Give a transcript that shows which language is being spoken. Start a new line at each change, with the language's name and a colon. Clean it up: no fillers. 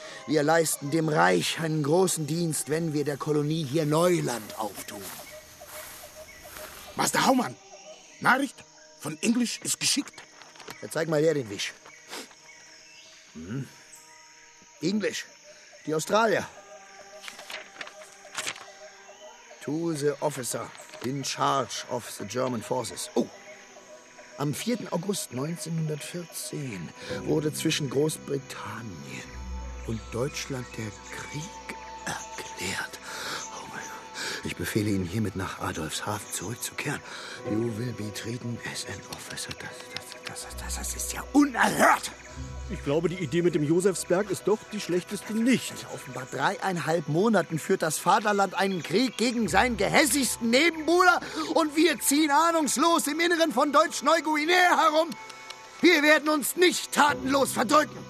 German: Wir leisten dem Reich einen großen Dienst, wenn wir der Kolonie hier Neuland auftun. Master Haumann, Nachricht von Englisch ist geschickt. Ja, zeig mal her den Wisch. Englisch, die Australier.
English: To the officer in charge of the German forces.
German: Oh, am 4. August 1914 wurde zwischen Großbritannien und Deutschland der Krieg erklärt. Oh mein Gott, ich befehle Ihnen hiermit nach Adolfshafen zurückzukehren.
English: You will be treated as an officer.
German: Das ist ja unerhört! Ich glaube, die Idee mit dem Josefsberg ist doch die schlechteste nicht. Also offenbar 3,5 Monaten führt das Vaterland einen Krieg gegen seinen gehässigsten Nebenbuhler und wir ziehen ahnungslos im Inneren von Deutsch-Neuguinea herum. Wir werden uns nicht tatenlos verdrücken.